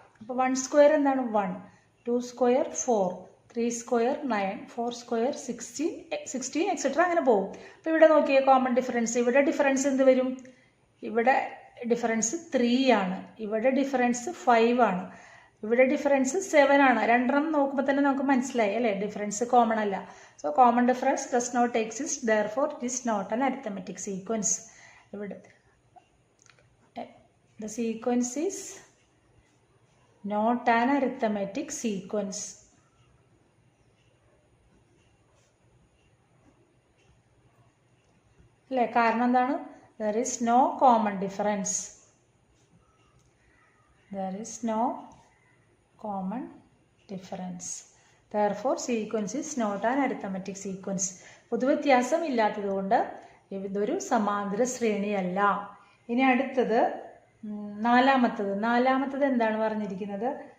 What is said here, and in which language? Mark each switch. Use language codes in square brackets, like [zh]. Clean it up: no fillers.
[ml] അപ്പോൾ 1 സ്ക്വയർ എന്താണ്? 1, 2 square 4, 3 square 9, 4 square 16 etcetera അങ്ങനെ പോകും. അപ്പോൾ ഇവിടെ നോക്കിയേ കോമൺ ഡിഫറൻസ്. ഇവിടെ ഡിഫറൻസ് എന്ത് വരും? ഇവിടെ ഡിഫറൻസ് 3 ആണ്, ഇവിടെ ഡിഫറൻസ് 5 ആണ്, ഇവിടെ ഡിഫറൻസ് 7 ആണ്. രണ്ടെണ്ണം നോക്കുമ്പോൾ തന്നെ നമുക്ക് മനസ്സിലായി അല്ലേ? ഡിഫറൻസ് കോമൺ അല്ല. [en] So common difference does not exist, therefore it is not an arithmetic sequence. [ml] ഇവിടെ [en] the sequence is not an arithmetic sequence. [ml] അല്ലേ? കാരണം എന്താണ്? [en] there is no common difference. There is no common difference. Therefore sequence is not an arithmetic sequence. [ml] പൊതുവ്യത്യാസം ഇല്ലാത്തതുകൊണ്ട് ഇതൊരു സമാന്തര ശ്രേണിയല്ല. ഇനി അടുത്തത് നാലാമത്തത് എന്താണ് പറഞ്ഞിരിക്കുന്നത്?